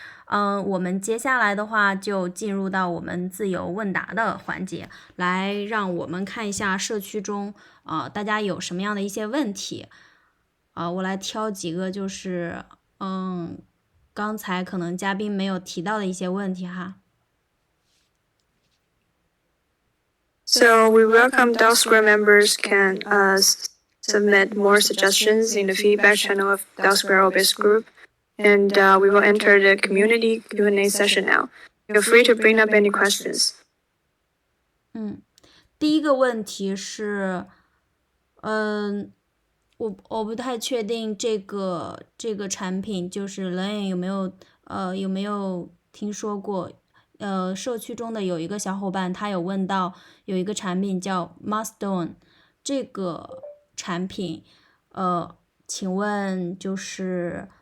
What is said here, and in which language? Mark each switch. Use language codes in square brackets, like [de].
[zh] 我们接下来的话就进入到我们自由问答的环节，来让我们看一下社区中大家有什么样的一些问题。我来挑几个就是刚才可能嘉宾没有提到的一些问题哈。 [en] So we welcome DAO Square members can submit more suggestions in the feedback channel of DAO Square Orbis group, and we will enter the community Q&A session now. Feel free to bring up any questions. [zh] 第一个问题是，我不太确定这个产品就是人有没有听说过？社区中的有一个小伙伴，他有问到有一个产品叫 Milestone， 这个产品，请问就是